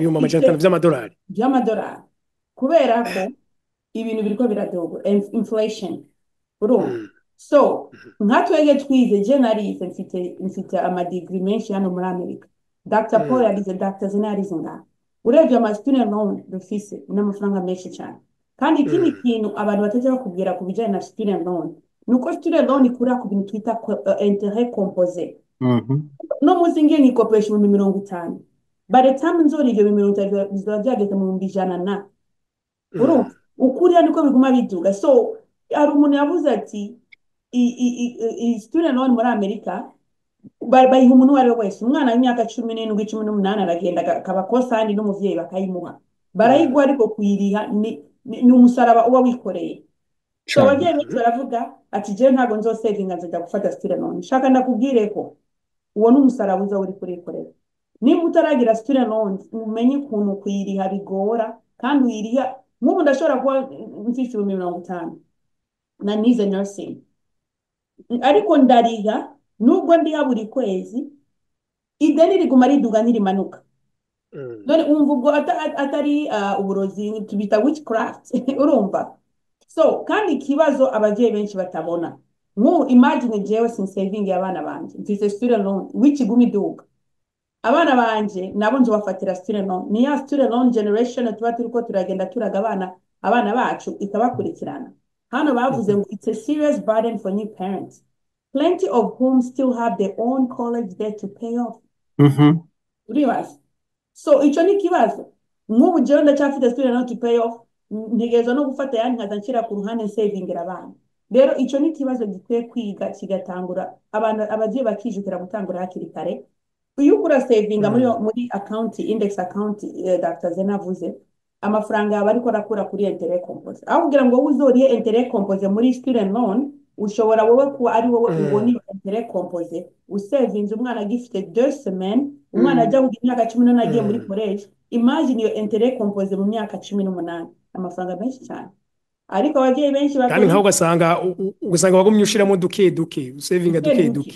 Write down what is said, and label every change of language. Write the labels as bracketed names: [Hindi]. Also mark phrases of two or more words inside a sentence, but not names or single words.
[Rundi] 500 by'amadolari, kubera ko ibintu biriko biradogo inflation urumva. So nkatwege twize je narize mfite amadegree menshi hano muri Amerika. Dr. Paul yarize, Dr. Zena yarize ngaha. Urebye ama [English] student loan [Rundi] dufise n'amafaranga menshi cyane. Kandi ikindi kintu abantu bataje bakubwira ku bijanye na [English] student loan, [Rundi] nuko [English] student loan [Rundi] ikura ku bintu twita [French] intérêt composé. [Rundi] No muzingiye nk'ikopesha mu 50. [English] By the time [Rundi] nzori ibyo 50 bizoba byageze mu 100 urumva ukuriya niko biguma biduga. So hari umuntu yavuze ati [English] student loan [Rundi] muri Amerika bayiha umuntu wari wese, umwana w'imyaka 17 18 aragenda akaba kosandi n'umuvyeyi bakayimuha, barayigwa ariko kuyiriha ni umusaraba uba wikoreye. So abavyeyi benshi baravuga ati je ntago nzosevinga nzajya gufata [English] student loan. [Rundi] Shaka ndakubwire ko uwo n'umusaraba uza uri kurikorera. Niba utaragira [English] student loan [Rundi] umenye ukuntu kuyiriha bigora, kandi uyiriha nk'ubu ndashobora kuba mfise 50 na nize nursing, ariko ndariha nubwo ndiha buri kwezi, ideni riguma riduga ntirimanuka. None umva ubwo atari uburozi tubita witchcraft urumva. So kandi ikibazo abavyeyi benshi batabona, imagine jewe sin saving abana banje mfise [English] student loan [Rundi] w'ikigumi duga, abana banje nabo nje bafatira student loan. Ni ya [English] student loan generation [Rundi] tuba turiko turagenda turaga abana bacu ikabakurikirana. Hano bavuze ngo [English] it's a serious burden for new parents, plenty of whom still have their own college debt to pay off. [Rundi] Uribaza. So ico ni kibazo. Nk'ubu jewe ndacyafite [English] student loan to pay off, [Rundi] ntegerezwa no gufata yandi nkaza nshira ku ruhande savingira abana. Rero ico ni kibazo gikwiye kwiga kigatangura, abavyeyi bakijukira gutangura hakiri kare. Iyo ukura savinga muri account, [English] index account, [Rundi] Dr. Zena avuze, amafaranga yaba ariko arakura kuri [French] intérêt composé. [Rundi] Aho kugira ngo uzoriye [French] intérêt composé [Rundi] muri [English] student loan, [Rundi] ushobora wowe kuba ari wowe ubona [French] intérêt composé [Rundi] usevinze umwana gifite 2 semaines, umwana ajya mu myaka 18 agiye muri college. Imagine iyo [French] intérêt composé [Rundi] mu myaka 18, amafaranga menshi cyane. Ariko abavyeyi benshi kandi nkaho ugasanga bagumye ushiramo duke usevinga duke